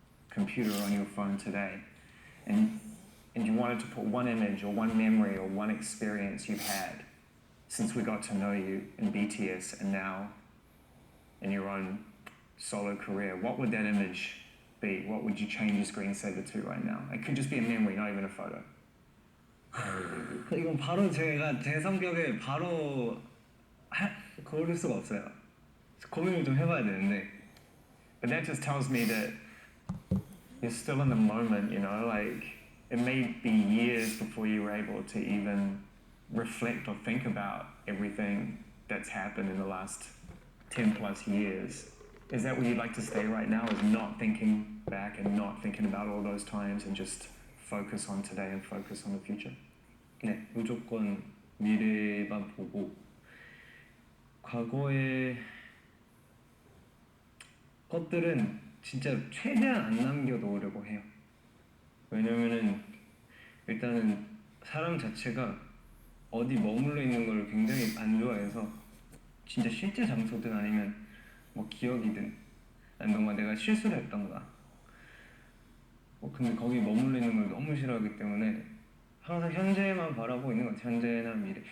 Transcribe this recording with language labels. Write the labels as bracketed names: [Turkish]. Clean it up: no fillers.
[English] Computer on your phone today, and you wanted to put one image or one memory or one experience you've had since we got to know you in BTS and now in your own solo career, what would that image be? What would you change your screensaver to right now? It could just be a memory, not even a photo. [Korean] 이건 바로 제가 제 성격에 바로 고를 수가 없어요. 고민을 좀 해봐야 되는데. [English] But that just tells me that you're still in the moment, you know, like it may be years before you were able to even reflect or think about everything that's happened in the last 10 plus years. Is that where you'd like to stay right now, is not thinking back and not thinking about all those times and just focus on today and focus on the future? [Korean] 네, 무조건 미래만 보고 과거의 것들은 진짜 최대한 안 남겨놓으려고 해요. 왜냐면은 일단은 사람 자체가 어디 머물러 있는 걸 굉장히 안 좋아해서 진짜 실제 장소든 아니면 뭐 기억이든 아니면 뭔가 내가 실수를 했던가 근데 거기 머물러 있는 걸 너무 싫어하기 때문에 항상 현재만 바라보고 있는 것 같아요. 현재나 미래.